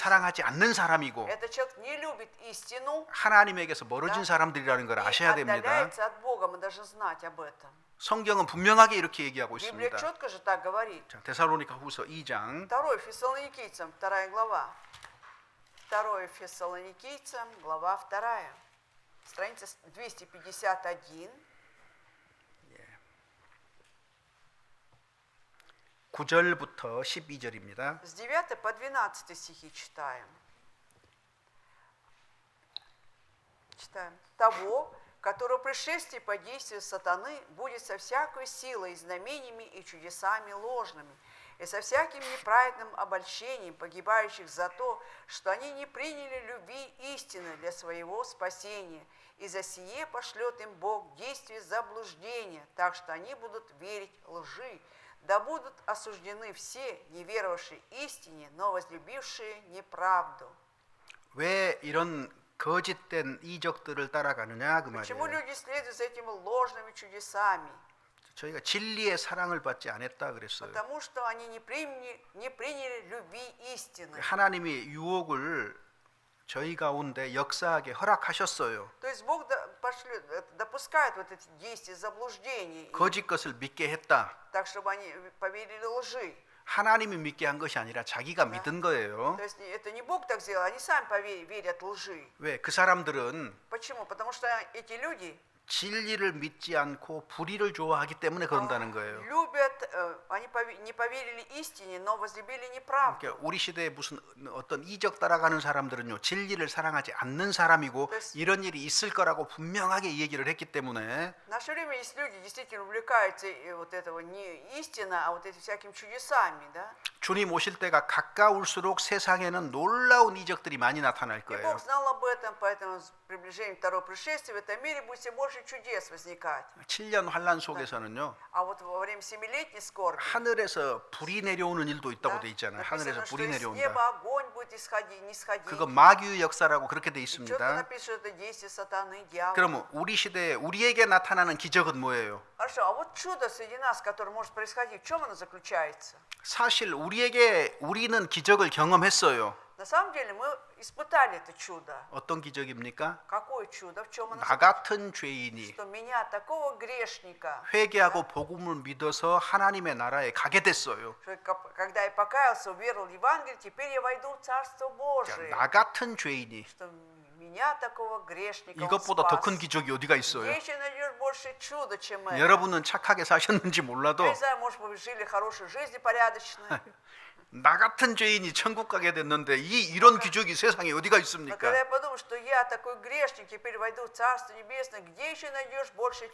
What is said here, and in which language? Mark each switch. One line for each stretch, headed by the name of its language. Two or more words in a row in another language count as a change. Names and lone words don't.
Korean: 사랑하지 않는 사람이고
Russian: Этот человек не любит истину
Korean: 하나님에게서 멀어진 사람들이라는 걸
Russian: и
Korean: 아셔야 됩니다.
Russian: отдаляется от Бога. Мы должны знать об этом.
Korean: 성경은 분명하게 이렇게 얘기하고
Russian: Библия
Korean: 있습니다.
Russian: четко же так говорит.
Korean: 자, 데살로니가후서 2장
Russian: 2 Фессалоникийцам, 2 глава. 2 Фессалоникийцам, глава 2. Страница 251.
Korean: 9절부터 12절입니다.
Russian: С 9 по 12 стихи читаем. Читаем. Того, которого пришествие по действию сатаны будет со всякой силой, знамениями и чудесами ложными, и со всяким неправедным обольщением погибающих за то, что они не приняли любви истины для своего спасения, и за сие пошлет им Бог действие заблуждения, так что они будут верить лжи, да будут осуждены все, не веровавшие истине, но возлюбившие неправду.
Korean: 왜 이런 거짓된 이적들을 따라가느냐 그
Russian: Почему
Korean: 말이에요.
Russian: люди следуют за этими ложными чудесами?
Korean: 저희가 진리의 사랑을 받지 않았다 그랬어요.
Russian: Потому что они не приняли любви истины.
Korean: 하나님이 유혹을 저희 가운데 역사하게 허락하셨어요.
Russian: То есть Бог допускает вот эти действия заблуждений,
Korean: 거짓 것을 믿게 했다.
Russian: так чтобы они поверили лжи.
Korean: 하나님이 믿게 한 것이 아니라 자기가 믿은 거예요.
Russian: То есть это не Бог так сделал, они сами верят лжи.
Korean: 왜? 그 사람들은
Russian: Почему? Потому что эти люди
Korean: 진리를 믿지 않고 불의를 좋아하기 때문에 그런다는 거예요.
Russian: любят, они не поверили истине, но возлюбили неправду.
Korean: 그러니까 우리 시대에 무슨 어떤 이적 따라가는 사람들은요, 진리를 사랑하지 않는 사람이고 이런 일이 있을 거라고 분명하게 얘기를 했기 때문에
Russian: В наше время есть люди, действительно увлекаются вот этого не истина, а вот этим всякими чудесами, да?
Korean: 주님 오실 때가 가까울수록 세상에는 놀라운 이적들이 많이 나타날
Russian: И
Korean: 거예요.
Russian: Бог знал об этом, поэтому с приближением второго пришествия в этом мире будет все больше чудес возникать.
Korean: 7년 환란 속에서는요,
Russian: А вот во время семилетней скорби
Korean: 하늘에서 불이 내려오는 일도 있다고
Russian: да,
Korean: 돼 있잖아요.
Russian: написано,
Korean: 하늘에서
Russian: что
Korean: 불이
Russian: из
Korean: 내려온다.
Russian: неба огонь будет не сходить.
Korean: 그거 마귀의 역사라고 그렇게 돼
Russian: И четко
Korean: 있습니다.
Russian: написано, что это действие сатаны, дьявола.
Korean: 그러면 우리 시대에 우리에게 나타나는 기적은 뭐예요?
Russian: Хорошо, а вот чудо среди нас, которое может происходить, в чем оно заключается?
Korean: 사실 우리는 기적을 경험했어요.
Russian: На самом деле мы испытали это чудо.
Korean: 어떤 기적입니까?
Russian: Какое чудо? В чем оно
Korean: 나 같은 죄인이
Russian: Что меня, такого грешника,
Korean: 회개하고 복음을 믿어서 하나님의 나라에 가게 됐어요.
Russian: что когда я покаялся, уверовал в Евангелие, теперь я войду в Царство Божие.
Korean: 나 같은 죄인이
Russian: Что меня, такого грешника, Он
Korean: 이것보다 더
Russian: спас.
Korean: 큰 기적이 어디가 있어요?
Russian: Где еще найдешь больше чуда, чем это?
Korean: 여러분은 착하게 사셨는지 몰라도
Russian: Я не знаю, может, вы жили хорошей жизнью, порядочной.
Korean: 나 같은 죄인이 천국 가게 됐는데 이런 기적이 세상에 어디가
Russian: Но когда
Korean: 있습니까?
Russian: я подумал, что я такой грешник, теперь войду в Царство Небесное, где еще найдешь больше чуда?